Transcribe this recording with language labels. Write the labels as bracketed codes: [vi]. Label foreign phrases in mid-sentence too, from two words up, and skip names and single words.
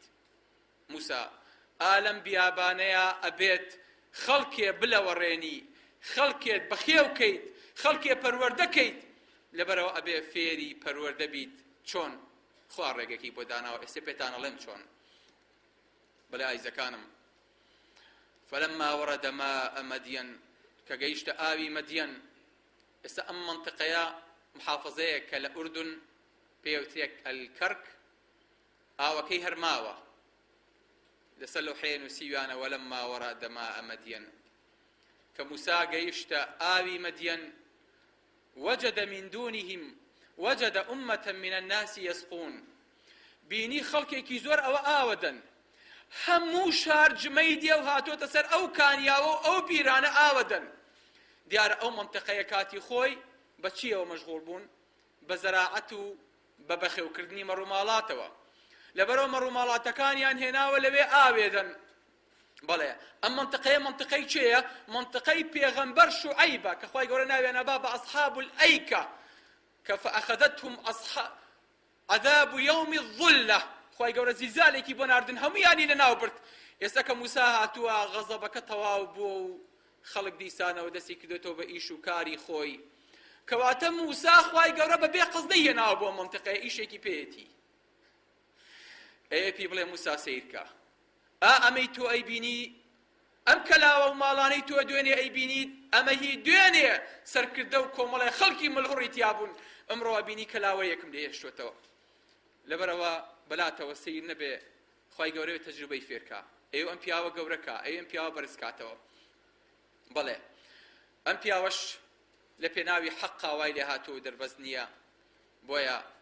[ckb] موسا ئالەم بیابانەیە ئەبێت خەڵکێ بلەوەڕێنی، خەڵکێت بەخێوکەیت، خەڵکێ پەروەردەکەیت، لەبەرەوە ئەبێ فێری پەروەردە بیت. چۆن؟ خوا ڕێگەکی بۆ داناوە، ئێستا پێتان ئەڵێم چۆن. بەڵێ ئایزەکانم [ar] فلما ورد ماء مدين [ckb] كجيشت آوي مدين ئێستا ئەم منطقەیە محافظەیە کە لە ئوردن پێوتێک الكرك ئاوەکەی هەرماوە لەسەر لەوحەیە نووسیویانە [ar] ولما ورد ماء مدين [ckb] کە موسا گەیشتە ئاوی مدين [ar] وجد أمة من الناس يسقون [ckb] بینی خەڵکێکی زۆر ئەوە ئاوەدەن هەموو شار جمەیدیە و هاتۆتە سەر ئەو کانیاوە و ئەو بیرانە ئاوەدەن دیارە ئەو منطقەیە کاتی خۆی بە چیەوە مەشغوڵ بوون بە زەراعەت و بە بەخێوکردنی مەڕووماڵاتەوە لەبەرەوە مەڕووماڵاتەکانیان هێناوە لەوێ ئاوێدەن بەڵێ ئەم منطقەیە منطقەی چێیە منطقەی پێغەمبەر شوعەیبە کە خوای گەورە ناوێنەبا بە ئەصحاب الئەیکە کە [ar] فەئەخەذەتهم عذاب يوم الظلة [ckb] خوای گەورە زیلزالێکی بۆ ناردن هەموویانی لەناو برد ئێستا کە موسا هاتووە غەزەبەکە تەواو بووە و خەڵک دیسانەوە دەستی کردوێتەوە بە ئیش و کاری خۆی کەواتە موسا خوای گەورە بەبێ قەزدەی هێناوە بۆ منطقەیە ئیشێکی پێیەتی ئەوێ پێی بڵێ موسا سەیرکە ئەمەی تۆ ئەیبینی ئەم کەلاوە و ماڵانەی تۆ دوێنێ ئەیبینیت ئەمە هی دوێنێ سەرکردە و کۆمەڵی خەڵکی ملهوڕی تیابوون ئەمڕۆ بینی کەلاوە یەکم لێهێشتوێتەوە لەبەرەوە بەلاتەوە سیر نەبێ خوای گەورە تەجروبەی فێرکە ئێوە ئەم پیاوە گەورەکە ئەم پیاوە بەرزکاتەوە بەڵێ ئەم پیاوەش لە پێناوی حەقا وای لێ هاتووە دەربەز نییە بۆیە